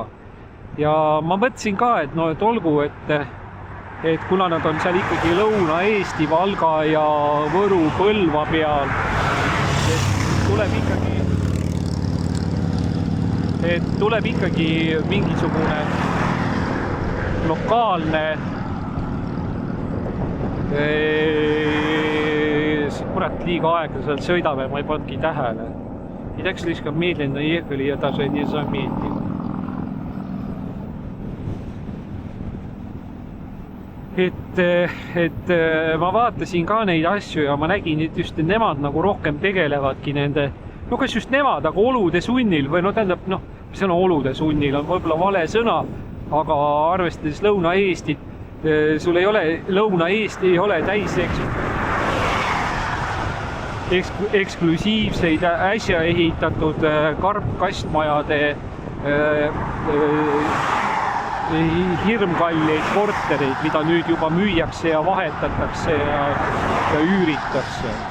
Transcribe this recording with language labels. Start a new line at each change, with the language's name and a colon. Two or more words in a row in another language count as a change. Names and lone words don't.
Estonian: Ja ma mõtlesin ka, et no, et olgu, et kuna nad on seal ikkagi Lõuna-Eesti, Valga ja Võru, Põlva peal, et tuleb ikkagi mingisugune lokaalne kurat liiga aeglaselt sõidame, ma ei pannudki tähele.
Russian: И так слишком медленно ехали, я даже не заметил.
Estonian: Et ma vaatasin ka neid asju ja ma nägin, et just nemad nagu rohkem tegelevadki nende, no kas just nemad, aga olude sunnil või no tähendab, mis on olude sunnil, on võib-olla vale sõna, aga arvestades Lõuna-Eestit, sul ei ole, Lõuna-Eesti ei ole täis eksklusiivseid äsja ehitatud karpkastmajade hirmkalleid kortereid, mida nüüd juba müüakse ja vahetatakse ja üüritakse.